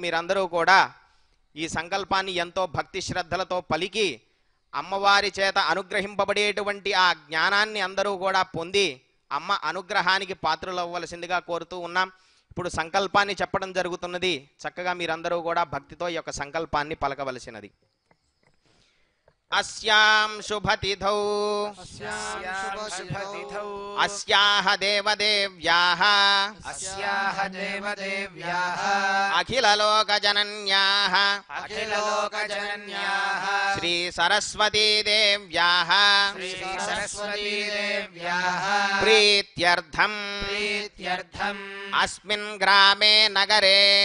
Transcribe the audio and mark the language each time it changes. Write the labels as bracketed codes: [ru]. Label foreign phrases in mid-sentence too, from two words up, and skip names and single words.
[te] మీరందరూ కూడా ఈ సంకల్పాన్ని ఎంతో భక్తి శ్రద్ధలతో పలికి అమ్మవారి చేత అనుగ్రహింపబడేటువంటి ఆ జ్ఞానాన్ని అందరూ కూడా పొంది అమ్మ అనుగ్రహానికి పాత్రలు అవ్వవలసిందిగా కోరుతూ ఉన్నాం. ఇప్పుడు సంకల్పాన్ని చెప్పడం జరుగుతున్నది. చక్కగా మీరందరూ కూడా భక్తితో ఈ యొక్క సంకల్పాన్ని పలకవలసినది. [sa] अस्यां शुभतिथौ अस्याः देवदेव्याः अखिललोकजनन्याः श्री सरस्वती देव्याः प्रीत्यर्थम् अस्मिन् ग्रामे नगरे